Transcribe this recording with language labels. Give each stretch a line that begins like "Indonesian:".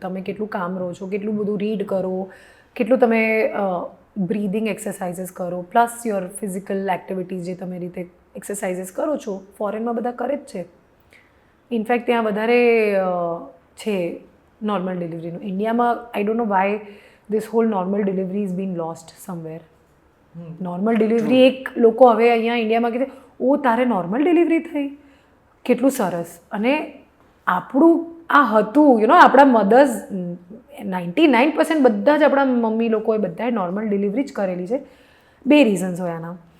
Gujarati: તમે કેટલું કામ રહો છો, કેટલું બધું રીડ કરો, કેટલું તમે બ્રીધિંગ એક્સરસાઇઝીસ કરો,
English: plus your physical activities
Gujarati: જે તમે રીતે એક્સરસાઇઝીસ કરો છો. ફોરેનમાં બધા કરે જ છે. ઇનફેક્ટ ત્યાં વધારે છે નોર્મલ ડિલિવરીનું.
English: ઇન્ડિયામાં I don't know why this whole normal delivery is being lost somewhere.
Gujarati: Normal delivery એક લોકો હવે અહીંયા ઇન્ડિયામાં કીધે ઓ તારે નોર્મલ ડિલિવરી થઈ, કેટલું સરસ. અને આપણું આ હતું આપણા મધર્સ 99% બધા જ આપણા મમ્મી લોકોએ બધાએ નોર્મલ ડિલિવરી જ કરેલી છે. 2 રીઝન્સ હોય આના.